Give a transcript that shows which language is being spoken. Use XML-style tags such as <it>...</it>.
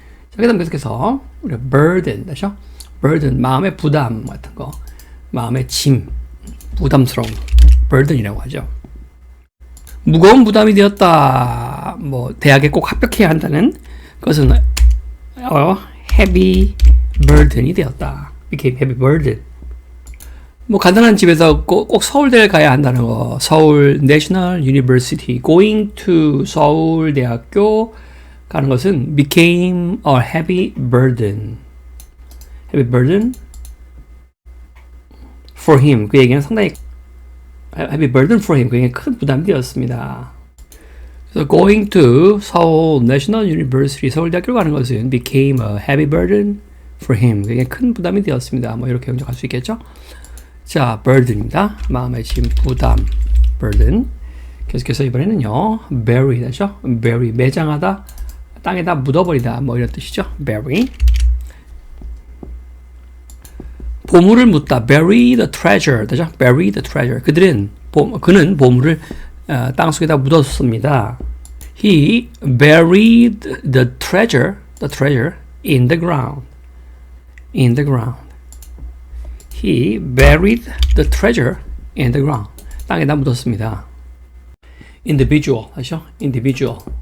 <ko>자, 그다음 계속해서 우리 burden, 그렇죠? burden 마음의 부담 같은 거, 마음의 짐, 부담스러움, burden이라고 하죠. 무거운 부담이 되었다. 뭐 대학에 꼭 합격해야 한다는 것은</ko> <en>heavy burden</en> <ko>이 되었다.</ko> <en>became heavy burden.</en> <ko>뭐 간단한 집에서 꼭 서울대를 가야 한다는 거.</ko> <en>서울 National University going to</en> <ko>서울대학교 가는 것은</ko> <en>became a heavy burden. heavy burden for him.</en> <ko>그에게는 상당히</ko> <en>heavy burden for him.</en> <ko>그에게 큰 부담이 되었습니다.</ko> <en>그래서 going to 서울 National University</en> <ko>서울대학교 가는 것은</ko> <en>became a heavy burden for him.</en> <ko>그에게 큰 부담이 되었습니다. 뭐 이렇게 응용할 수 있겠죠? 자, burden입니다. 마음의 짐, 부담, burden. 계속해서 이번에는요, bury 되죠? bury, 매장하다, 땅에다 묻어버리다, 뭐 이런 뜻이죠? bury. 보물을 묻다,</ko> <en>bury the treasure</en> <ko>되죠?</ko> <en>bury the treasure.</en> <ko>그는 보물을 땅속에다 묻었습니다.</ko> <en>He buried the treasure in the ground. in the ground. He buried the treasure in the ground.</en> <ko>땅에다 묻었습니다. individual 하죠? individual.</ko>